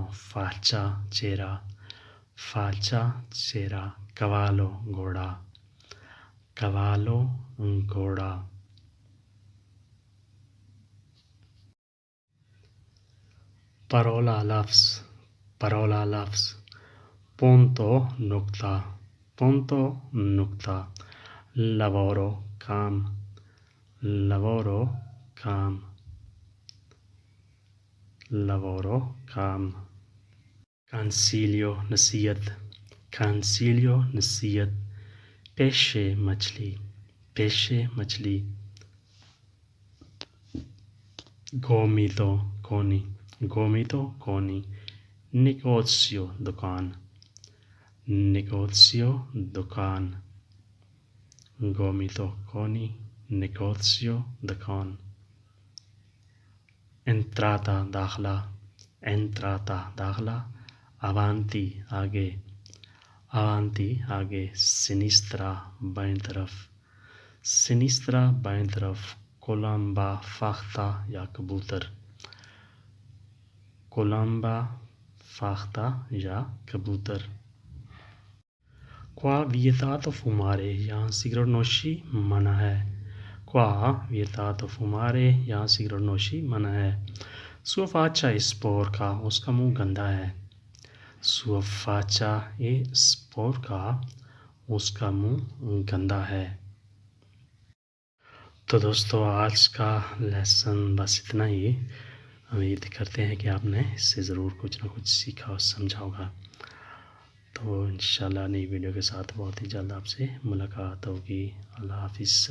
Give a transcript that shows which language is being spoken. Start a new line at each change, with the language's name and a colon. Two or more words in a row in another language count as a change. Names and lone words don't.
Urdu: فاچا چہرہ، فاچا چہرہ. کوالو گھوڑا، کوالو گھوڑا. پرولا لفظ، پرولا لفظ. پونتو نقطہ، پونتو نقطہ. لوورو کام، لوورو کام، لوورو کام. کانسیلیو نصیحت، کانسیلیو نصیحت. پیشے مچھلی، پیشے مچھلی. گومیتو کونی، گومیتو کونی. نیگوسیو دکان،
Italian: negozio दुकान, gomito koni negozio दुकान, entrata दाखला, avanti आगे, sinistra
Urdu: بائیں طرف، colomba فاختہ یا کبوتر، colomba فاختہ یا کبوتر.
Italian: Qua vietato fumare,
Urdu: یہاں سگریٹ نوشی منع ہے.
Italian: Qua vietato fumare,
Urdu: یہاں سگریٹ نوشی منع ہے.
Italian: Sua faccia è sporca,
Urdu: اس کا منہ گندا ہے.
Italian: Sua faccia è sporca,
Urdu: اس کا منہ گندا ہے. تو دوستو آج کا لیسن بس اتنا ہی. امید کرتے ہیں کہ آپ نے اس سے ضرور کچھ نہ کچھ سیکھا اور سمجھا ہوگا. تو ان شاء اللہ نئی ویڈیو کے ساتھ بہت ہی جلد آپ سے ملاقات ہوگی.